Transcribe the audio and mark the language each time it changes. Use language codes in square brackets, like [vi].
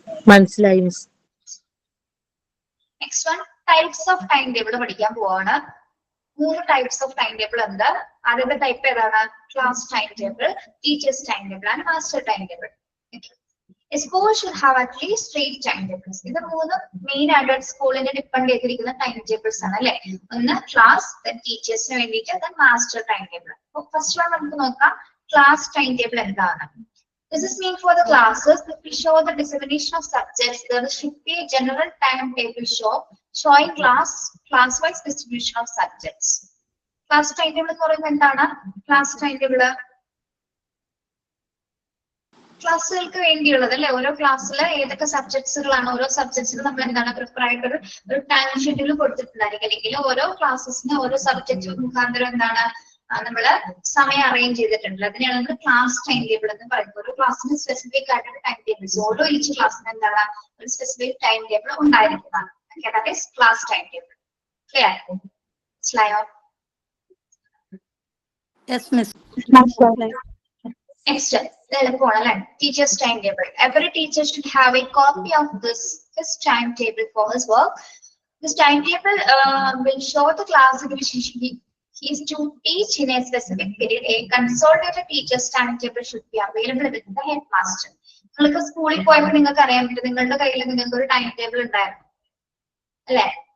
[ml] മനസ്സിലായി miss. Next one types of time table പഠിക്കാൻ പോവാണ്. 3 ടൈപ്സ് ഓഫ് ടൈം ടേബിൾ ഉണ്ട്. ആദ്യത്തെ ടൈപ്പ് ഏതാണ്? Class time table, teachers time table and master time table. [en] A school should have at least 3 timetables. [ml] ഇത് 3 main ആയിട്ട് സ്കൂളിനെ depend ചെയ്തിരിക്കുന്ന time tables ആണ് അല്ലെ. ഒന്ന് ക്ലാസ്, ടീച്ചേഴ്സിന് വേണ്ടിയിട്ട്, മാസ്റ്റർ ടൈം ടേബിൾ. അപ്പൊ ഫസ്റ്റ് വൺ നമുക്ക് നോക്കാം. ക്ലാസ് ടൈം ടേബിൾ എന്താണ്? [en] This is meant for the classes. If we show the dissemination of subjects, there should be a general timetable showing class-wise distribution of subjects. [ml] Class timetable എന്ന് പറയുന്നത് എന്താണ്? Class timetable ക്ലാസ്സുകൾക്ക് വേണ്ടിയുള്ളത് അല്ലെ. ഓരോ ക്ലാസ്സിൽ ഏതൊക്കെ സബ്ജക്ട്സുകളാണ് ഓരോ സബ്ജക്ട്സിന് നമ്മൾ എന്താണ് പ്രിപ്പയർ ആയിട്ട് ഒരു ടൈം ഷെഡ്യൂൾ കൊടുത്തിട്ടുണ്ടായിരിക്കും. അല്ലെങ്കിൽ ഓരോ ക്ലാസ്സസിന് ഓരോ സബ്ജക്ട് മുഖാന്തരം എന്താണ് നമ്മള് സമയം അറേഞ്ച് ചെയ്തിട്ടുണ്ട്. അതിനെയാണ് നമ്മൾ ക്ലാസ് ടൈം ടേബിൾ എന്ന് പറയുന്നത്. ഓരോ ക്ലാസ്സിന് സ്പെസിഫിക് ആയിട്ടുള്ള ടൈം ടേബിൾസ്, ഓരോ ഈച്ച് ക്ലാസ്സിന് എന്താണ് ഒരു സ്പെസിഫിക് ടൈം ടേബിൾ ഉണ്ടായിരിക്കുന്നതാണ്. [en] That is class time table. Clear? [ml] മനസ്സിലായോ? [en] Yes miss. [ml] Next, എളുപ്പമാണ് അല്ലെ. [en] Teachers time table. Every teacher should have a copy of this timetable for his work. This timetable will show the class in which he is to teach in a specific period. A consolidated teacher's timetable should be available with the headmaster. [ml] നിങ്ങൾക്ക് സ്കൂളിൽ പോയപ്പോൾ നിങ്ങൾക്ക് അറിയാൻ പറ്റും നിങ്ങളുടെ കയ്യിൽ നിങ്ങൾക്ക് ഒരു ടൈം ടേബിൾ ഉണ്ടായിരുന്നു അല്ലെ?